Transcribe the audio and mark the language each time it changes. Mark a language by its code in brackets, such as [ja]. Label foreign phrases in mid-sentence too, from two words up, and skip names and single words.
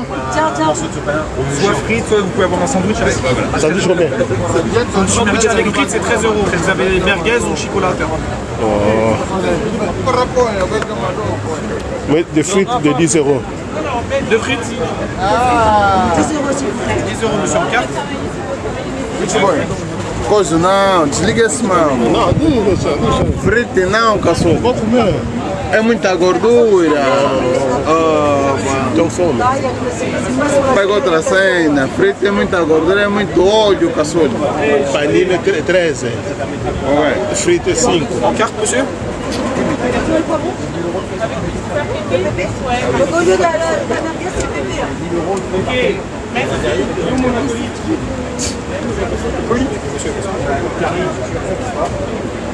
[fr] Soit frites, soit vous pouvez avoir un sandwich avec. Sandwich combien? Un sandwich avec frites, c'est 13 €. Vous avez les merguez ou chipolata. Mais des frites de 10 euros. Deux frites. 10 €, s'il vous plaît. 10 € monsieur en carte. [pt] Coisa não, desliga esse mal. Não, deixa. Frite não, cachorro. Vou comer. É muita gordura. Tenho fome. Pega outra cena. Frite é muita gordura, é muito óleo, cachorro. [fr] Panini 13. Ouais. Frites 5. En carte monsieur. Au lieu de la merguez, c'est bébé. Ok.